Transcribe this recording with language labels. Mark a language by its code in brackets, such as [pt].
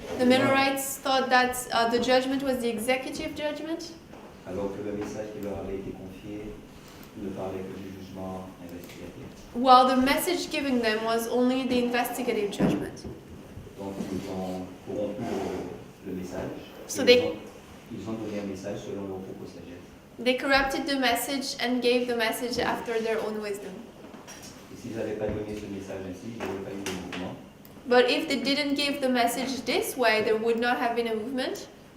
[en] The Millerites thought that the judgment was the executive judgment, [fr] Alors que le message qui leur avait été confié ne parlait que du jugement investigatif. [en] while the message given them was only the investigative judgment. [fr] Donc ils ont corrompu le message. [en] So [fr] Ils ont donné un message selon leur propre sagesse. [en] They corrupted the message and gave the message after their own wisdom. [fr] Et s'ils n'avaient pas donné ce message ainsi, il n'y aurait pas eu de mouvement. [en] But if they didn't give the message this way, there would not have been a movement.